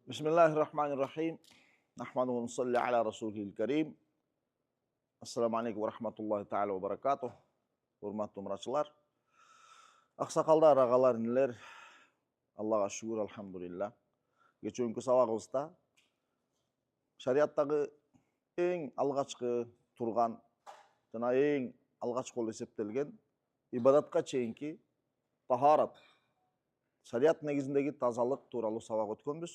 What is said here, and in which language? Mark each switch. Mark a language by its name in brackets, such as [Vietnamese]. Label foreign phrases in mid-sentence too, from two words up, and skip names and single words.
[Arabic] بسم الله الرحمن الرحيم. نحمده ونصلي على رسوله الكريم. السلام عليكم ورحمة الله تعالى وبركاته. [Turkmen] Hurmatly umrachilar. [Kazakh] Ақсақалдар, ағалар, інілер, Аллаға шүкір, алхамдулилlah. [Kyrgyz] Кечөнкү сабагыбызда шариаттагы эң алгачкы турган жана эң алгачкы болуп эсептелген ибадатка чейинки тахарат, шарият негизиндеги тазалык тууралуу сабак өткөнбүз.